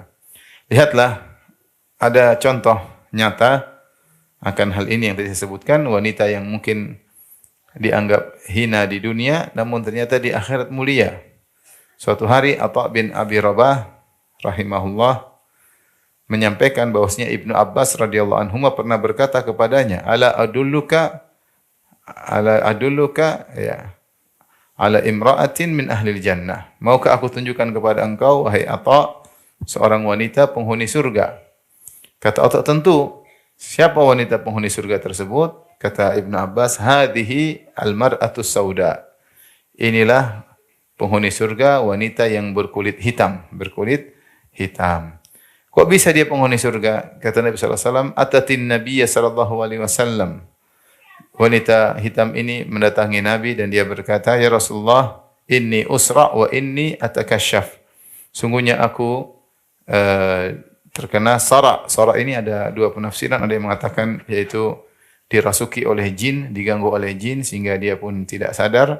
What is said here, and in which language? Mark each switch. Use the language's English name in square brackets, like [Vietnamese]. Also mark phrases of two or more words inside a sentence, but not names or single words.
[Indonesian] Lihatlah, ada contoh nyata akan hal ini yang tadi saya sebutkan, wanita yang mungkin dianggap hina di dunia, namun ternyata di akhirat mulia. Suatu hari Atha bin Abi Rabah rahimahullah menyampaikan bahwasanya Ibnu Abbas [Arabic] رضي الله عنه [Indonesian] pernah berkata kepadanya, [Arabic] ألا أدلك يا على امرأة من أهل الجنة. [Indonesian] Maukah aku tunjukkan kepada engkau wahai Atha seorang wanita penghuni surga? Kata Atha, tentu. Siapa wanita penghuni surga tersebut? Kata Ibnu Abbas, [Arabic] هذه المرأة السوداء. [Indonesian] Inilah penghuni surga, wanita yang berkulit hitam, berkulit hitam. Kok bisa dia penghuni surga? Kata Nabi [Arabic] صلى الله عليه وسلم، أتت النبي صلى الله عليه وسلم. [Indonesian] Wanita hitam ini mendatangi Nabi dan dia berkata, [Arabic] "يا رسول الله، إني أصرع وإني أتكشف." [Indonesian] Sungguhnya aku terkena sara. Sara ini ada dua penafsiran, ada yang mengatakan yaitu dirasuki oleh jin, diganggu oleh jin sehingga dia pun tidak sadar.